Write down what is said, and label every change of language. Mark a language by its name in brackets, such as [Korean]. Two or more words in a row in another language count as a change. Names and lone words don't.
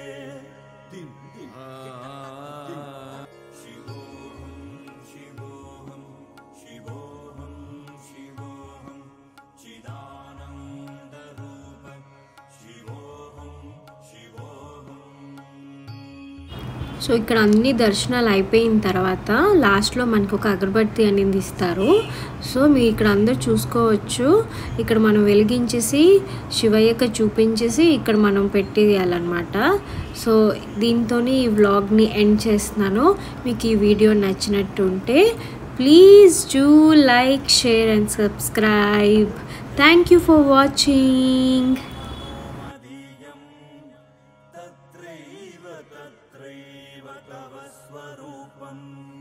[Sanskrit] शिवोऽहं शिवोऽहं शिवोऽहं शिवोऽहं चिदानन्दरूप शिवोऽहं शिवोऽहं [Telugu] సో ఇక్కడ అన్ని దర్శనాలు అయిపోయిన తర్వాత లాస్ట్లో మనకు ఒక అగరబత్తి అనేది ఇస్తారు. సో మీ ఇక్కడ అందరు చూసుకోవచ్చు. ఇక్కడ మనం వెలిగించేసి శివయ్యకి చూపించేసి ఇక్కడ మనం పెట్టేయాలన్నమాట. సో దీంతో ఈ వ్లాగ్ని ఎండ్ చేస్తున్నాను. మీకు ఈ వీడియో నచ్చినట్టుంటే [English] please do like, share and subscribe. Thank you for watching. [Sanskrit] तत्रैव तत्रैव तव स्वरूपम्